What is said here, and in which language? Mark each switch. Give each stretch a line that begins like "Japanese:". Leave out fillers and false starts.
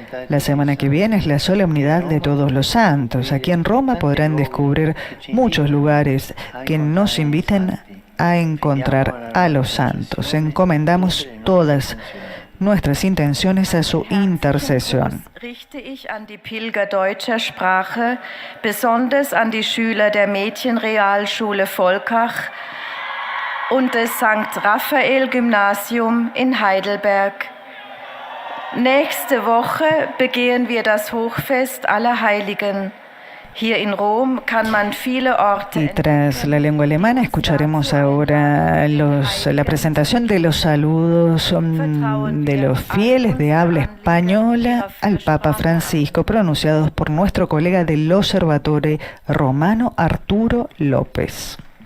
Spanish: La semana que viene es la solemnidad de Todos los Santos. Aquí en Roma podrán descubrir muchos lugares que nos inviten a encontrar a los santos. Encomendamos todas nuestras intenciones a su intercesión.
German: Richte ich an die Pilger deutscher Sprache, besonders an die Schüler der Mädchenrealschule Volkach und des St. Raphael Gymnasium in Heidelberg. Nächste Woche begehen wir das Hochfest aller Heiligen. Hier in Rom kann man viele Orte.
Spanish: Y tras la lengua alemana escucharemos ahora la presentación de los saludos de los fieles de habla española al Papa Francisco, pronunciados por nuestro colega del Observatorio Romano, Arturo López.